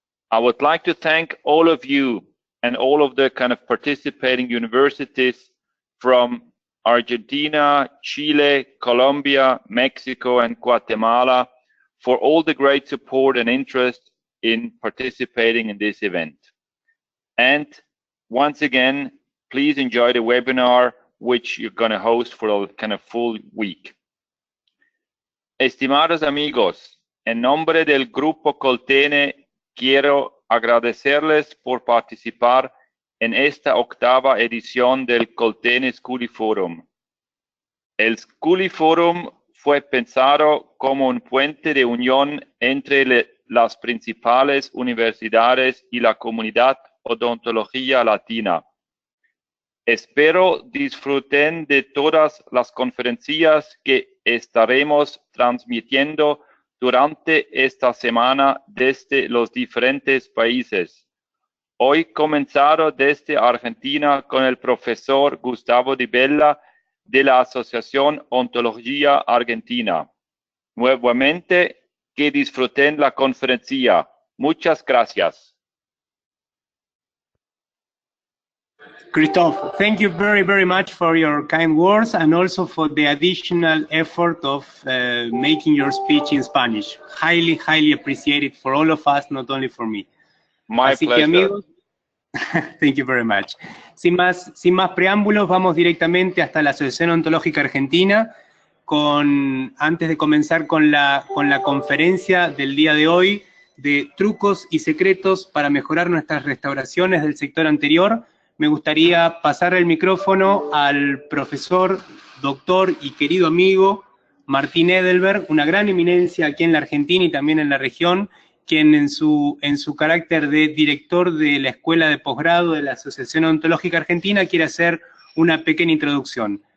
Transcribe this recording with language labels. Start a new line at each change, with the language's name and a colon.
English: I would like to thank all of you and all of the kind of participating universities from Argentina, Chile, Colombia, Mexico, and Guatemala for all the great support and interest in participating in this event. And once again, please enjoy the webinar which you're going to host for a kind of full week.
Spanish: Estimados amigos, en nombre del Grupo Colten, quiero agradecerles por participar en esta 8ª edición del Colten School Forum. El School Forum fue pensado como un puente de unión entre las principales universidades y la comunidad odontología latina. Espero disfruten de todas las conferencias que estaremos transmitiendo durante esta semana desde los diferentes países. Hoy comenzado desde Argentina con el profesor Gustavo Di Bella de la Asociación Ontología Argentina. Nuevamente, que disfruten la conferencia. Muchas gracias.
English: Christophe, thank you very, very much for your kind words and also for the additional effort of making your speech in Spanish. Highly, highly appreciated for all of us, not only for me. My
Spanish: Así
English: pleasure.
Spanish: que, amigos,
English: thank you very much.
Spanish: Sin más preámbulos, vamos directamente hasta la Asociación Ontológica Argentina. Antes de comenzar con la conferencia del día de hoy de trucos y secretos para mejorar nuestras restauraciones del sector anterior, me gustaría pasar el micrófono al profesor, doctor y querido amigo Martín Edelberg, una gran eminencia aquí en la Argentina y también en la región, quien en su carácter de director de la Escuela de Posgrado de la Asociación Ontológica Argentina quiere hacer una pequeña introducción.